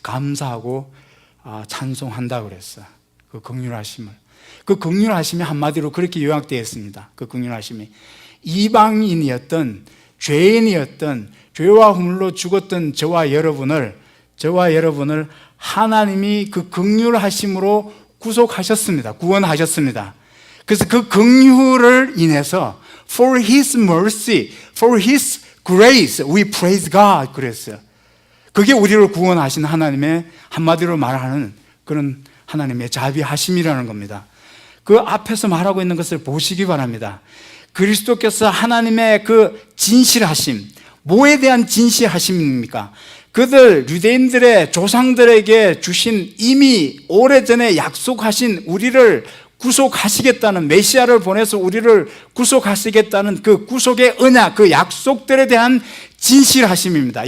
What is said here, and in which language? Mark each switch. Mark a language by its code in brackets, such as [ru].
[ko] 감사하고 찬송한다 그랬어요. 그 긍휼하심을, 그 긍휼하심이 한마디로 그렇게 요약되어 있습니다. 그 긍휼하심이 이방인이었던, 죄인이었던, 죄와 허물로 죽었던 저와 여러분을 하나님이 그 긍휼하심으로 구속하셨습니다. 구원하셨습니다. 그래서 그 긍휼을 인해서 [en] for His mercy, for His grace, we praise God [ko] 그랬어요. 그게 우리를 구원하신 하나님의, 한마디로 말하는 그런 하나님의 자비하심이라는 겁니다. 그 앞에서 말하고 있는 것을 보시기 바랍니다. 그리스도께서 하나님의 그 진실하심, 뭐에 대한 진실하심입니까? 그들 유대인들의 조상들에게 주신, 이미 오래전에 약속하신 우리를 구속하시겠다는, 메시아를 보내서 우리를 구속하시겠다는 그 구속의 언약, 그 약속들에 대한 진실하심입니다.